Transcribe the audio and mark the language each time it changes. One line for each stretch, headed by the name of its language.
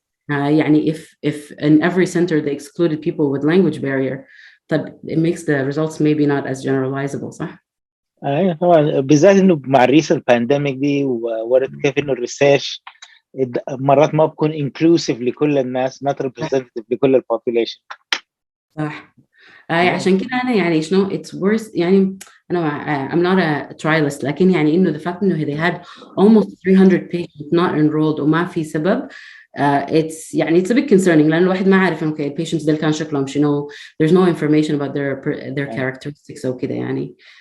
English: يعني if in every center they excluded people with language barrier, طب it makes the results maybe not as generalizable صح؟
Arabic: ايوه طبعا، بالذات انه مع الريسنت بانديميك دي وورد كيف انه الريسيرش مرات ما بكون انكلوسيف لكل الناس،
English: not representative
Arabic: لكل البوبوليشن. صح. عشان كده انا يعني شنو
English: it's worse يعني انا I'm not a trialist، لكن يعني انه the fact انه they had almost 300 patients not enrolled
Arabic: وما في سبب
English: it's يعني it's a bit concerning،
Arabic: لأن الواحد ما عارف
English: okay ال patients
Arabic: دول كان شكلهم شنو،
English: there's no information about their characteristics أو كده يعني.